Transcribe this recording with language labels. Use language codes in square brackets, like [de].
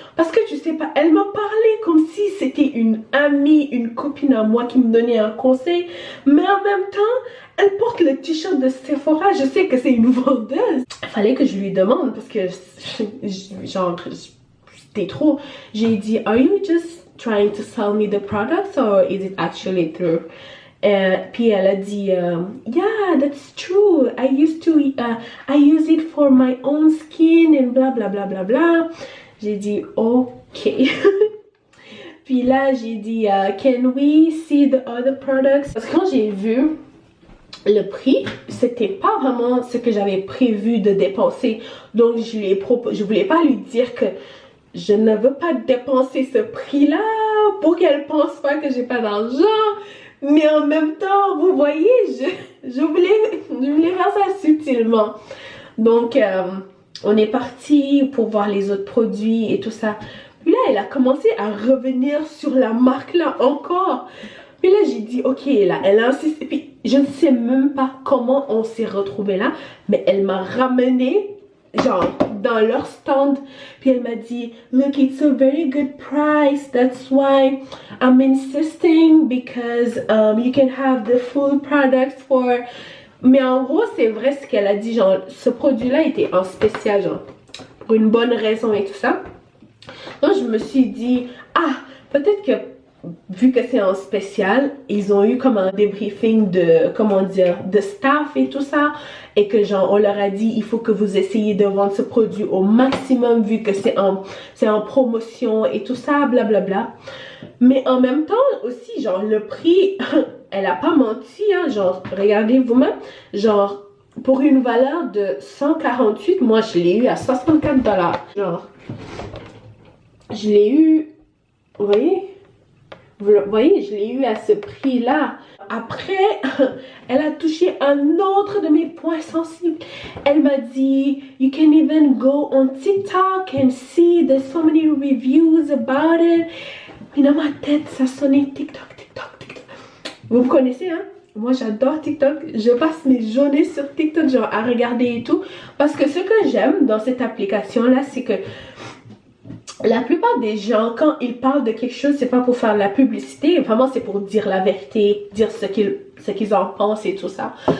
[fr] Parce que tu sais pas, elle m'a parlé comme si c'était une amie, une copine à moi qui me donnait un conseil, mais en même temps, elle porte le t-shirt de Sephora, je sais que c'est une vendeuse. Il fallait que je lui demande parce que genre c'était trop. J'ai dit, [en] are you just trying to sell me the products or is it actually true? [fr] Puis elle a dit, [en] yeah, that's true. I use it for my own skin and bla bla bla bla bla. [fr] J'ai dit, ok. Puis là, j'ai dit, [en] can we see the other products? [fr] Parce que quand j'ai vu le prix, c'était pas vraiment ce que j'avais prévu de dépenser. Donc, je voulais pas lui dire que je ne veux pas dépenser ce prix-là pour qu'elle pense pas que j'ai pas d'argent. Mais en même temps, vous voyez, je voulais faire ça subtilement. Donc, on est parti pour voir les autres produits et tout ça. Puis là, elle a commencé à revenir sur la marque là encore. Puis là, j'ai dit, ok, là, elle insiste. Et puis, je ne sais même pas comment on s'est retrouvés là. Mais elle m'a ramené, genre, dans leur stand. Puis elle m'a dit, [en] look, it's a very good price. That's why I'm insisting because you can have the full products for... [fr] Mais en gros, c'est vrai ce qu'elle a dit. Genre, ce produit-là était en spécial, genre, pour une bonne raison et tout ça. Donc, je me suis dit, ah, peut-être que vu que c'est en spécial, ils ont eu comme un débriefing de, comment dire, de staff et tout ça. Et que genre, on leur a dit, il faut que vous essayiez de vendre ce produit au maximum vu que c'est en promotion et tout ça, blablabla. Bla bla. Mais en même temps aussi, genre, le prix, elle a pas menti, hein. Genre, regardez vous-même, genre, pour une valeur de 148, moi je l'ai eu à 64 $. Genre, je l'ai eu, vous voyez, je l'ai eu à ce prix-là. Après, elle a touché un autre de mes points sensibles. Elle m'a dit, [en] you can even go on TikTok and see there's so many reviews about it. [fr] Et dans ma tête, ça sonnait TikTok, TikTok, TikTok. Vous me connaissez, hein? Moi, j'adore TikTok. Je passe mes journées sur TikTok, genre à regarder et tout. Parce que ce que j'aime dans cette application-là, c'est que la plupart des gens, quand ils parlent de quelque chose, c'est pas pour faire de la publicité, vraiment c'est pour dire la vérité, dire ce qu'ils en pensent et tout ça.